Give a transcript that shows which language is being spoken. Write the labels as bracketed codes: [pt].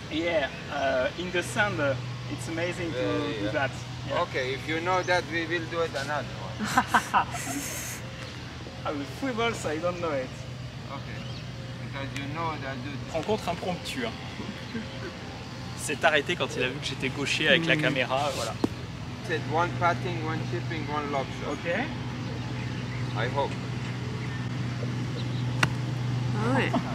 [en] Yeah, in the sand, it's amazing to do that. Yeah. Okay, if you know that, we will do it another one. With free balls, I don't know it. Okay. Because you know that. [fr] Rencontre impromptue. Hein. S'est arrêté quand il a vu que j'étais gaucher avec la caméra, voilà. [en] Said one patting, one chipping, one lob shot. Ok. I hope. [fr] Ah ouais.